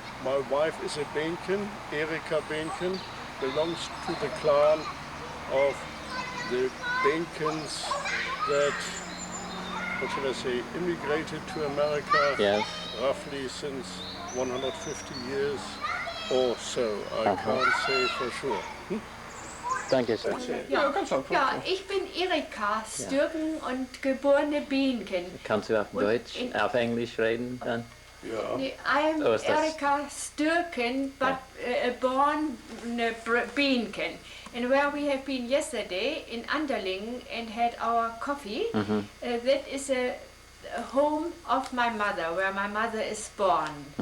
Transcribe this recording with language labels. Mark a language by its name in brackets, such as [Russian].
[English] My wife is a Behnken, Erika Behnken, belongs to the clan of the Behnkens that, what shall I say, immigrated to America Yes. roughly since 150 years or so. I can't say for sure. [German] Danke schön. Ja, ich bin Erika Sturken und geborene Behnken. Kannst du auf Deutsch, auf Englisch reden dann? [English] I'm Oh, is that- Erika Sturken, but born Behnken. And where we have been yesterday in Anderlingen and had our coffee, that is a home of my mother, where my mother is born.